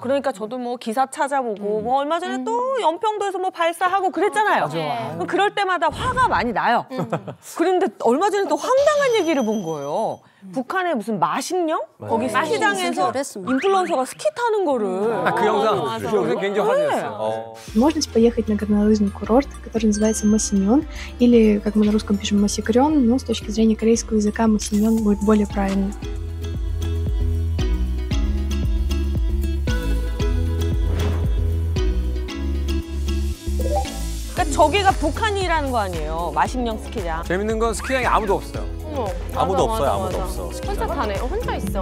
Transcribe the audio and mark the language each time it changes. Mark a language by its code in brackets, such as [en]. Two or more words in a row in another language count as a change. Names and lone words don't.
[ko] 그러니까 저도 뭐 기사 찾아보고 뭐 얼마 전에 또 연평도에서 뭐 발사하고 그랬잖아요. 맞아. 그럴 때마다 화가 많이 나요. 그런데 얼마 전에 또 황당한 얘기를 본 거예요. 북한에 무슨 마식령? 거기 스키장에서 인플루언서가 스키 타는 거를. 그 영상 굉장히 화제였어요. [ru] Возможность поехать на горнолыжный курорт, который называется Масинён, или, как мы на русском пишем, Масикрён, но с точки зрения корейского языка Масинён будет более правильно. [ko] 그러니까 저기가 북한이라는 거 아니에요. 마식령 스키장. 재밌는 건 스키장에 아무도 없어요. 아무도 없어요, 아무도 없어. 혼자 타네. 혼자 있어.